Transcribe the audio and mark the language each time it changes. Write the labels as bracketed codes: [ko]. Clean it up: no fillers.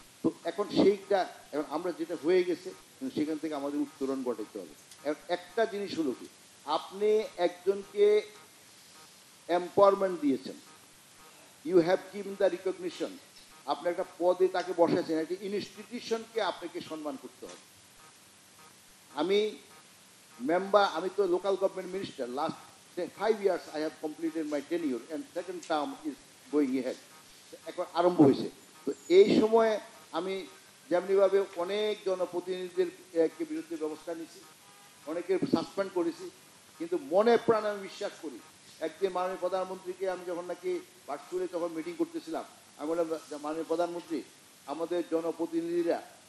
[bn] তো এখন সেইটা, এখন আমরা যেটা হয়ে গেছে সেখান থেকে আমাদের উত্তরণ ঘটাতে হবে। একটা জিনিস হলো কি, আপনি একজনকে এম্পাওয়ারমেন্ট দিয়েছেন, [en] you have given the recognition, [bn] আপনি একটা পদে তাকে বসাচ্ছেন, একটা ইনস্টিটিউশনকে আপনাকে সম্মান করতে হবে। আমি তো local government minister, [en] last 5 years I have completed my tenure and second term is going ahead, [bn] এখন আরম্ভ হয়েছে। তো এই সময়ে আমি যেমনিভাবে অনেক জনপ্রতিনিধিদের বিরুদ্ধে ব্যবস্থা নিয়েছি, অনেকে সাসপেন্ড করেছি, কিন্তু মনে প্রাণে আমি বিশ্বাস করি, একদিন মাননীয় প্রধানমন্ত্রীকে আমি যখন নাকি ভার্চুয়ালি তখন মিটিং করতেছিলাম, আমি বললাম, মাননীয় প্রধানমন্ত্রী, আমাদের জনপ্রতিনিধিরা